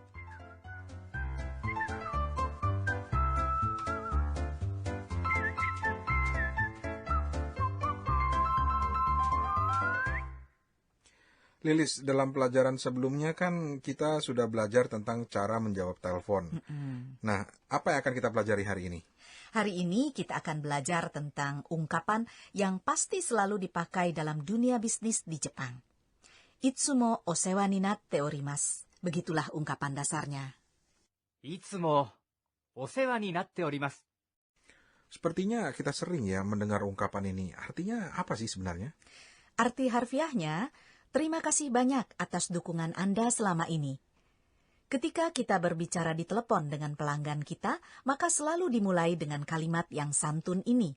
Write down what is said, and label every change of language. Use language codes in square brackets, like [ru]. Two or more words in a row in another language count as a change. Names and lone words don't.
[id] Lilis, dalam pelajaran sebelumnya kan kita sudah belajar tentang cara menjawab telepon. Nah, apa yang akan kita pelajari hari ini? Hari ini kita akan belajar tentang ungkapan yang pasti selalu dipakai dalam dunia bisnis di Jepang. [ja] いつもお世話になっております. [id] Begitulah ungkapan dasarnya. [ja] いつもお世話になっております. [id] Sepertinya kita sering ya mendengar ungkapan ini. Artinya apa sih sebenarnya? Arti harfiahnya, terima kasih banyak atas dukungan Anda selama ini. Ketika kita berbicara di telepon dengan pelanggan kita, maka selalu dimulai dengan kalimat yang santun ini.